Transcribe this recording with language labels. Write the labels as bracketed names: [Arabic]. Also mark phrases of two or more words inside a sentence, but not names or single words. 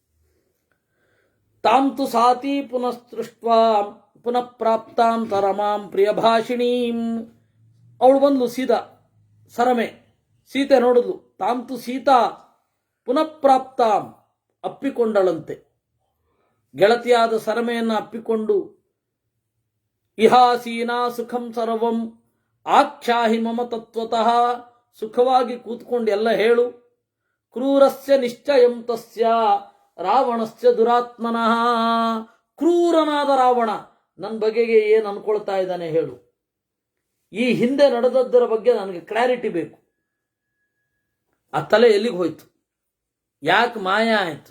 [Sanskrit] ತಾಂ ತು ಸಾತಿ ಪುನಃ ಸೃಷ್ಟ್ವಾ ಪುನಃ ಪ್ರಾಪ್ತಾಂ ತರಮಾಂ ಪ್ರಿಯ ಭಾಷಿಣೀಂ. [Kannada] ಅವಳು ಬಂದ್ಲು ಸೀದಾ, ಸರಮೆ ಸೀತೆ ನೋಡಿದ್ಲು. [Sanskrit] ತಾಂ ತು ಸೀತಾ ಪುನಃ ಪ್ರಾಪ್ತಾಂ, ಅಪ್ಪಿಕೊಂಡಳಂತೆ. [Kannada] ಗೆಳತಿಯಾದ ಸರಮೆಯನ್ನು ಅಪ್ಪಿಕೊಂಡು [Sanskrit] ಇಹಾಸೀನಾ ಸುಖಂ ಸರ್ವಂ ಆಖ್ಯಾಹಿ ಮಮ ತತ್ವತಃ, [Kannada] ಸುಖವಾಗಿ ಕೂತ್ಕೊಂಡು ಎಲ್ಲ ಹೇಳು. [Sanskrit] ಕ್ರೂರಸ್ಯ ನಿಶ್ಚಯಂ ತಸ್ಯ ರಾವಣಸ್ಯ ದುರಾತ್ಮನಃ, [Kannada] ಕ್ರೂರನಾದ ರಾವಣ ನನ್ನ ಬಗೆಗೆ ಏನು ಅನ್ಕೊಳ್ತಾ ಇದ್ದಾನೆ ಹೇಳು. ಈ ಹಿಂದೆ ನಡೆದದ್ದರ ಬಗ್ಗೆ ನನಗೆ ಕ್ಲಾರಿಟಿ ಬೇಕು. ಆ ತಲೆ ಎಲ್ಲಿಗೆ ಹೋಯ್ತು, ಯಾಕೆ ಮಾಯ ಆಯ್ತು?